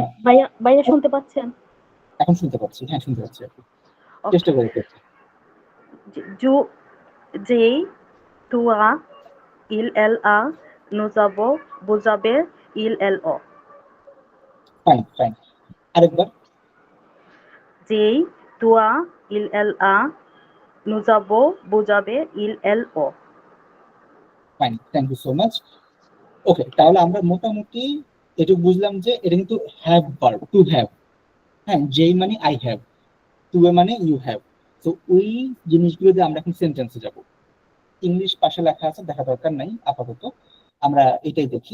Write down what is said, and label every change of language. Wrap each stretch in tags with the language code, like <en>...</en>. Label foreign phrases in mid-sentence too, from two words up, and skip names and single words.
<bn>ভাইয়া ভাইয়া শুনতে পাচ্ছেন? এখন শুনতে পাচ্ছি, হ্যাঁ শুনতে পাচ্ছি আপু। চেষ্টা করে করছি।</bn> <fr>Ju, j'ai, tu as, il, el, a, nous avons, vous avez, il, el, o.</fr> <en>fine, fine, আরেকবার।</en> <fr>j'ai, tu as, il, el, a, nous avons, vous avez, il, el, o.</fr> <en>fine, thank you so much.</en> <bn>ওকে, তাহলে আমরা মোটামুটি এটুকু বুঝলাম যে এটা কিন্তু</bn> <en>have verb, to have.</en> <bn>হ্যাঁ, যেই মানে</bn> <en>I have,</en> <bn>টু এ মানে</bn> <en>you have.</en> <bn>তো ওই জিনিসগুলো দিয়ে আমরা এখন সেন্টেন্সে যাব। ইংলিশ পাশে লেখা আছে, দেখা দরকার নাই আপাতত, আমরা এটাই দেখি।</bn>